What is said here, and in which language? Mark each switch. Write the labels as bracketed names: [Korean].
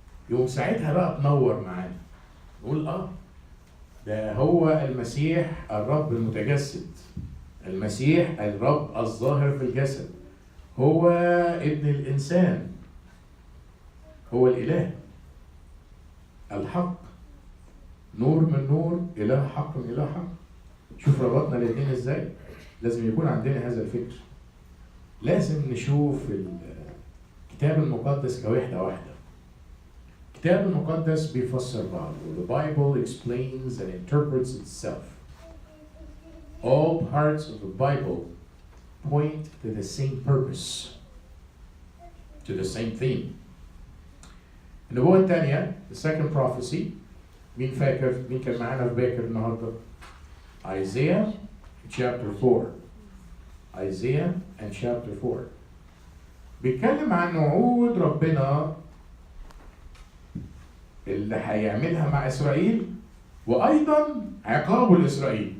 [Arabic] يوم ساعتها بقى تنور معانا نقول ده هو المسيح الرب المتجسد، المسيح الرب الظاهر في الجسد، هو ابن الإنسان، هو الإله الحق، نور من نور، إله حق من إله حق. شوف ربطنا الاثنين ازاي؟ لازم يكون عندنا هذا الفكر. لازم نشوف الكتاب المقدس كوحدة واحدة. الكتاب المقدس بيفسر بعضه. [English] The Bible explains and interprets itself. All parts of the Bible point to the same purpose, to the same theme. [Arabic] النبوة الثانية, [English] the second prophecy, [Arabic] مين كان معانا في باكر النهارده؟ [English] Isaiah chapter 4. Isaiah and chapter 4. [Arabic] بيتكلم عن وعود ربنا اللي هيعملها مع إسرائيل وأيضا عقابه لإسرائيل.